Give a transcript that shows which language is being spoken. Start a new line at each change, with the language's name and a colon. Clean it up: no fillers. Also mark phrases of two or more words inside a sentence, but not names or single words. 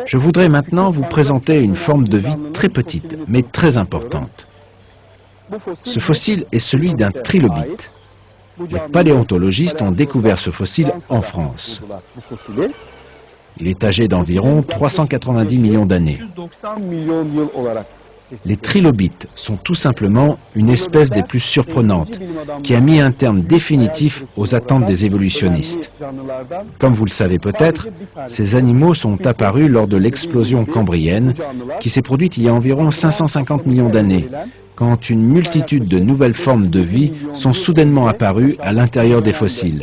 French: Je voudrais maintenant vous présenter une forme de vie très petite, mais très importante.
Turkish: bu fosil
French: Ce fossile est celui d'un trilobite. Les paléontologistes ont découvert ce fossile en France.
Turkish: Bu fosili
French: Il est âgé d'environ 390 millions d'années.
Turkish: 190 milyon yıl olarak
French: Les trilobites sont tout simplement une espèce des plus surprenantes, qui a mis un terme définitif aux attentes des évolutionnistes. Comme vous le savez peut-être, ces animaux sont apparus lors de l'explosion cambrienne, qui s'est produite il y a environ 550 millions d'années, quand une multitude de nouvelles formes de vie sont soudainement apparues à l'intérieur des fossiles.